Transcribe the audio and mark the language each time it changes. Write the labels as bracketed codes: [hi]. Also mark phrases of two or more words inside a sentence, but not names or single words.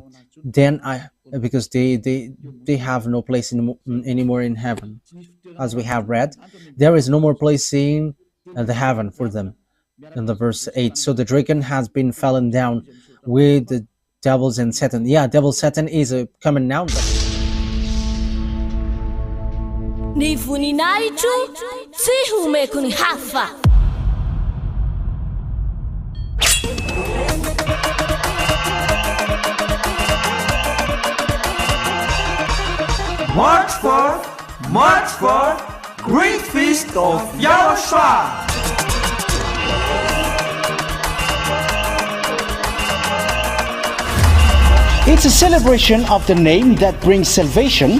[en] Then because they have no place anymore in heaven, as we have read, there is no more place in the heaven for them. In the verse 8, so the dragon has been fallen down with the devils and Satan. Yeah, devil Satan is a common noun. [mg] Ny voninahitro tsy homeko ny hafa. [en] March 4, Great Feast of YAHOSHUAH. It's a celebration of the name that brings salvation,